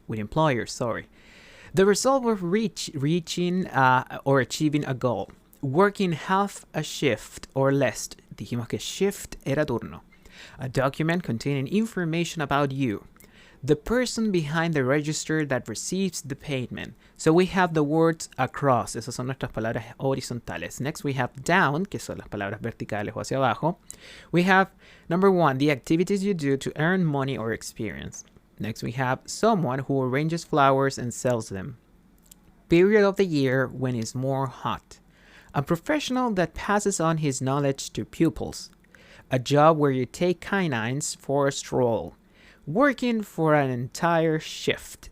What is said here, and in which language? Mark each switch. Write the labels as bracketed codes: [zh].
[en] The result of reaching or achieving a goal. Working half a shift or less. [es] Dijimos que shift era turno. [en] A document containing information about you. The person behind the register that receives the payment. So we have the words across. [es] Esas son nuestras palabras horizontales. [en] Next we have down, [es] que son las palabras verticales o hacia abajo. [en] We have number 1, the activities you do to earn money or experience. Next we have someone who arranges flowers and sells them. Period of the year when it's more hot. A professional that passes on his knowledge to pupils. A job where you take canines for a stroll. Working for an entire shift.